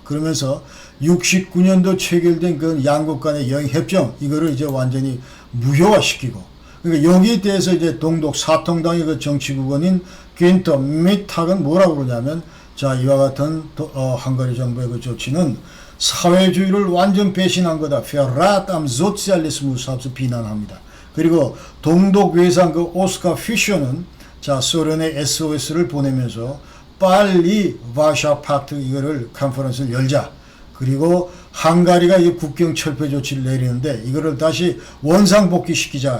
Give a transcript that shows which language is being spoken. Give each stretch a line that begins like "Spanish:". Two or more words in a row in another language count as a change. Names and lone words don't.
Korean: 그러면서 69년도 체결된 그 양국 간의 여행협정, 이거를 이제 완전히 무효화시키고, 그러니까 여기에 대해서 이제 동독 사통당의 그 정치국원인 귄터 미탁은 뭐라고 그러냐면, 자, 이와 같은 헝가리 정부의 그 조치는 사회주의를 완전 배신한 거다.
German: Verrat am Sozialismus
Korean: 하면서 비난합니다. 그리고 동독 외상 그 오스카 피셔는, 자, 소련의 SOS를 보내면서 빨리
German: Warschauer Pakt
Korean: 이거를 컨퍼런스를 열자. 그리고 헝가리가 이 국경 철폐 조치를 내리는데 이거를 다시 원상복귀시키자.